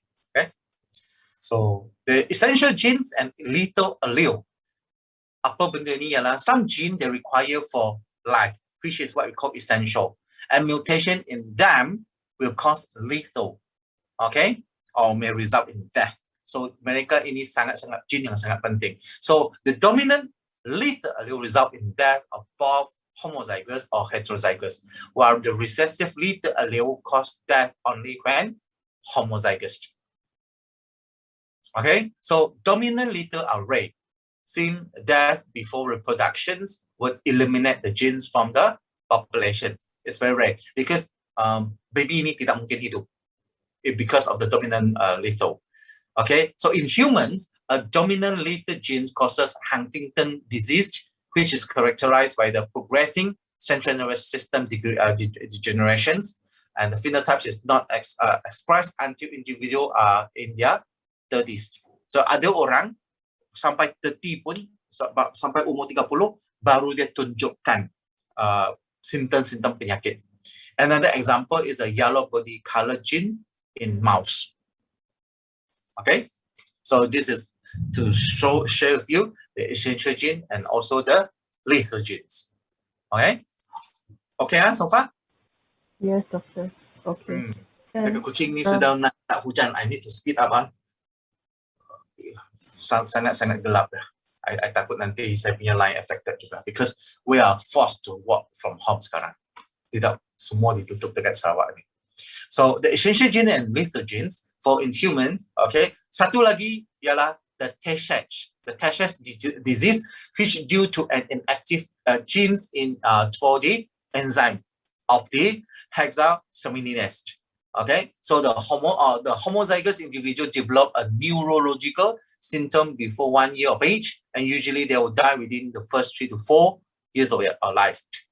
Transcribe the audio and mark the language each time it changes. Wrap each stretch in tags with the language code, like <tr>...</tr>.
<en>Okay. So the essential genes and lethal allele.</en> <ms>Apa benda ni ialah</ms> <en>some gene they require for life, which is what we call essential. And mutation in them will cause lethal. Okay. Or may result in death.</en> <ms>So mereka ini sangat-sangat gene yang sangat penting.</ms> <en>So the dominant lethal allele result in death of both homozygous or heterozygous, while the recessive lethal allele cause death only when homozygous. Okay, so dominant lethal are rare. Seeing death before reproductions would eliminate the genes from the population. It's very rare because baby</en> <ms>ini tidak mungkin hidup</ms> <en>because of the dominant lethal. Okay, so in humans, a dominant lethal gene causes Huntington disease, which is characterized by the progressing central nervous system degenerations, and the phenotype is not expressed until individual are in their 30s.</en> <ms>So ada orang sampai 30 pun, sampai umur 30 baru dia tunjukkan simptom-simptom penyakit.</ms> <en>Another example is a yellow body color gene in mouse. Okay, so this is to share with you the essential gene and also the lethal genes. Okay, okay so far? Yes, doctor. Okay.</en> <ms>Dekat kucing ni sudah nak hujan.</ms> <en>I need to speed up.</en> <ms>Sangat-sangat gelap dah. I takut nanti saya punya line affected juga</ms> <en>because we are forced to work from home</en> <ms>sekarang. Tidak semua ditutup dekat Sarawak ni.</ms> <en>So the essential gene and lethal genes for in humans, okay.</en> <ms>Satu lagi ialah the Tay-Sachs.</ms> <en>The Tay-Sachs disease, which due to an inactive genes in for the enzyme of the hexasaminidase. Okay, so the homozygous individual develop a neurological symptom before 1 year of age, and usually they will die within the first 3 to 4 years of life.</en>